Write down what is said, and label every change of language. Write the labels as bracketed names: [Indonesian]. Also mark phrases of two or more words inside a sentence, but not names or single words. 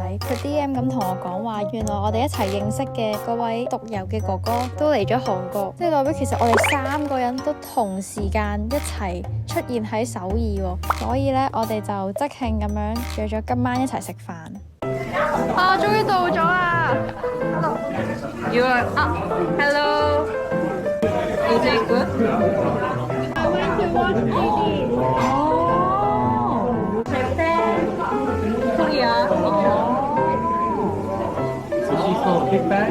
[Cantonese] 佢 DM 咁同我講話，原來我哋一齊認識嘅嗰位獨遊嘅哥哥都嚟咗韓國，即係代表其實我哋3個人都同時間一齊出現喺首爾喎，所以咧我哋就即興咁樣約咗今晚一齊食飯。啊！終於到咗啦 ！ [English] You are up. Hello. Is it good? I went to watch TV. Oh. Japan. Korea. So she saw Big Bang?